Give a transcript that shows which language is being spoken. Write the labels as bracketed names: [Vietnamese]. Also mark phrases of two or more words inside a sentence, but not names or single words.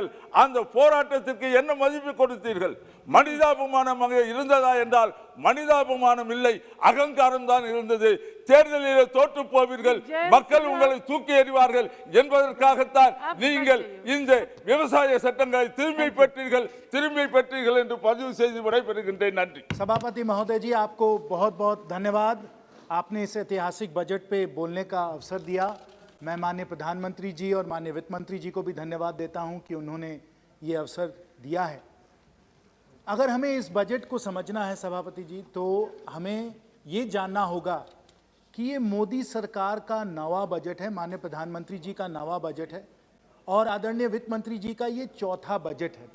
[Tamil] அந்த போராட்டத்திற்கு என்ன மதிப்பு கொடுத்தீர்கள்? மனிதாபிமானம் இருந்ததா என்றால் மனிதாபிமானம் இல்லை, அகங்காரம் தான் இருந்தது. தேர்தலில் தோற்று போவீர்கள், மக்கள் உங்களை தூக்கி எறிவார்கள் என்பதற்காகத்தான் நீங்கள் இந்த விவசாய சட்டங்களை திரும்பி பெற்றீர்கள் என்று பதிவு செய்து விடைபெறுகின்றேன். நன்றி. [Hindi] सभापति महोदय जी, आपको बहुत बहुत धन्यवाद. आपने इस ऐतिहासिक बजट पे बोलने का अवसर दिया. मैं माननीय प्रधानमंत्री जी और माननीय वित्त मंत्री जी को भी धन्यवाद देता हूं कि उन्होंने ये अवसर दिया है. अगर हमें इस बजट को समझना है सभापति जी, तो हमें ये जानना होगा कि ये मोदी सरकार का नवा बजट है, माननीय प्रधानमंत्री जी का नवा बजट है और आदरणीय वित्त मंत्री जी का ये चौथा बजट है.